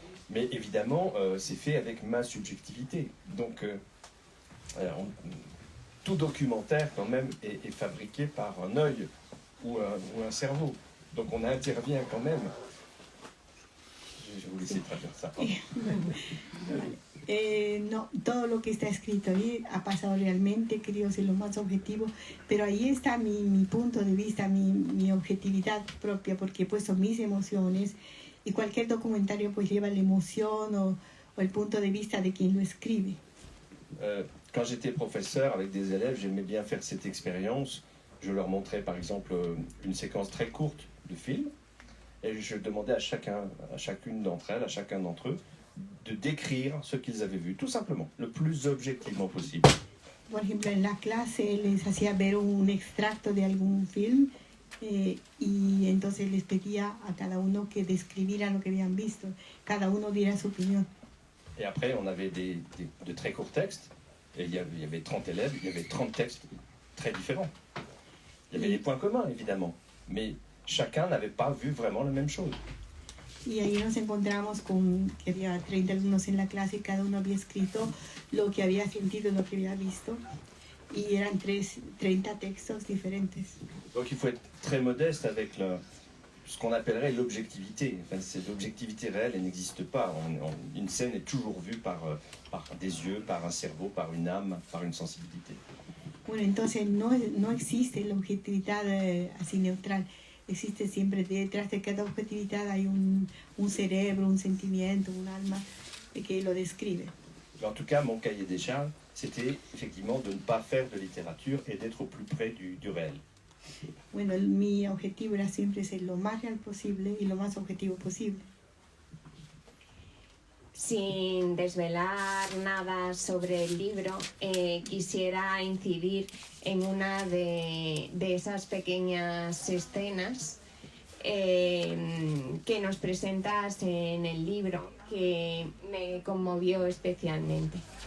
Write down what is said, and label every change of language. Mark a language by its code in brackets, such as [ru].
[fr] Mais évidemment, c'est fait avec ma subjectivité. Donc, tout documentaire, quand même, est fabriqué par un œil ou un cerveau. Donc, on intervient quand même. Je vais vous laisser traduire ça. [es] No, todo lo que está escrito ahí ha pasado realmente, querido ser lo más objetivo, pero ahí está mi punto de vista, mi objetividad propia, porque he puesto mis emociones y cualquier documentario pues lleva la emoción o el punto de vista de quien lo escribe. [fr] Quand j'étais professeur avec des élèves, j'aimais bien faire cette expérience. Je leur montrais par exemple une séquence très courte de film et je demandais à chacune d'entre elles, à chacun d'entre eux, de décrire ce qu'ils avaient vu, tout simplement, le plus objectivement possible. [es] Por ejemplo, en la clase les hacía ver un extracto de algún film y entonces les pedía a cada uno que describiera lo que habían visto. Cada uno diera su opinión. [fr] Et après, on avait de très courts textes, et il y avait 30 élèves, il y avait 30 textes très différents. Il y avait des points communs, évidemment, mais chacun n'avait pas vu vraiment la même chose. [es] Y ahí nos encontramos con que había 30 alumnos en la clase y cada uno había escrito lo que había sentido, lo que había visto. Y eran 30 textos diferentes. [fr] Donc il faut être très modeste avec ce qu'on appellerait l'objectivité. Enfin, l'objectivité réelle, elle n'existe pas. Une scène est toujours vue par des yeux, par un cerveau, par une âme, par une sensibilité. [es] Bueno, entonces no existe la objetividad así neutral. Existe siempre detrás de cada objetividad hay un cerebro, un sentimiento, un alma que lo describe. [fr] En tout cas, mon cahier des charges, c'était effectivement de ne pas faire de littérature et d'être au plus près du réel. [es] Bueno, mi objetivo era siempre ser lo más real posible y lo más objetivo posible. Sin desvelar nada sobre el libro, quisiera incidir en una de esas pequeñas escenas que nos presentas en el libro, que me conmovió especialmente.